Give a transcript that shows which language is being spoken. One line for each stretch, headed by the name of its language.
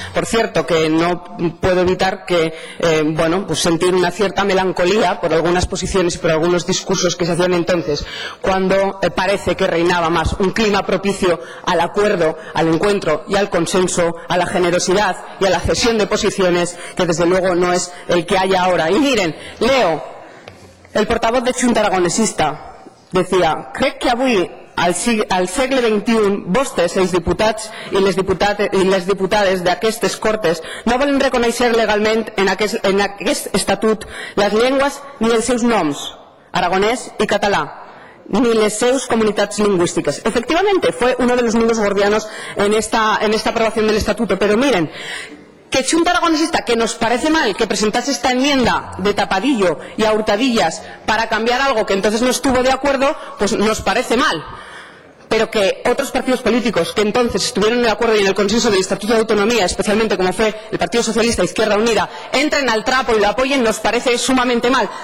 Spanish: Por cierto, que no puedo evitar que, pues sentir una cierta melancolía por algunas posiciones y por algunos discursos que se hacían entonces, cuando parece que reinaba más un clima propicio al acuerdo, al encuentro y al consenso, a la generosidad y a la cesión de posiciones, que desde luego no es el que hay ahora. Y miren, leo, el portavoz de Junta Aragonesista decía:
Catalan: crec que avui al segle XXI vostès, els diputats i les diputades d'aquestes Cortes, no volen reconèixer legalment en aquest estatut les llengües ni els seus noms, aragonès i català, ni les seus comunitats lingüísticas.
Spanish: Efectivamente, fue uno de los nudos gordianos en esta aprobación del Estatuto. Pero miren, que Junta Aragonesista, que nos parece mal que presentase esta enmienda de tapadillo y a hurtadillas para cambiar algo que entonces no estuvo de acuerdo, pues nos parece mal. Pero que otros partidos políticos que entonces estuvieron en el acuerdo y en el consenso del Estatuto de Autonomía, especialmente como fue el Partido Socialista e Izquierda Unida, entren al trapo y lo apoyen, nos parece sumamente mal.